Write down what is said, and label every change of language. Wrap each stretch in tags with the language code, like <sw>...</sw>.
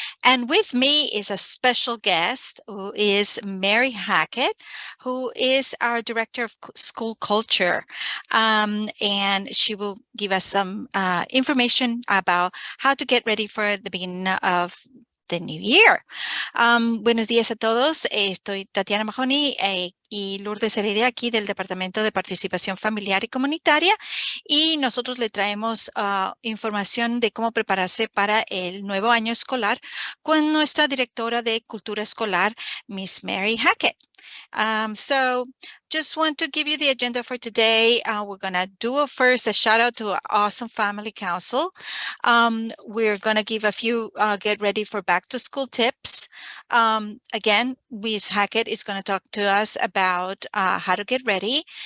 <en>And with me is a special guest who is Mary Hackett, who is our Director of School Culture. And she will give us some information about how to get ready for the beginning of the new year.</en> <es>Buenos días a todos. Estoy Tatiana Mahoney y Lourdes Heredia aquí del Departamento de Participación Familiar y Comunitaria, y nosotros le traemos información de cómo prepararse para el nuevo año escolar con nuestra directora de Cultura Escolar, Miss Mary Hackett.</es> <en>So just want to give you the agenda for today. We're going to do first a shout out to our awesome family council. We're going to give a few get ready for back to school tips. Again, Ms. Hackett is going to talk to us about how to get ready.</en>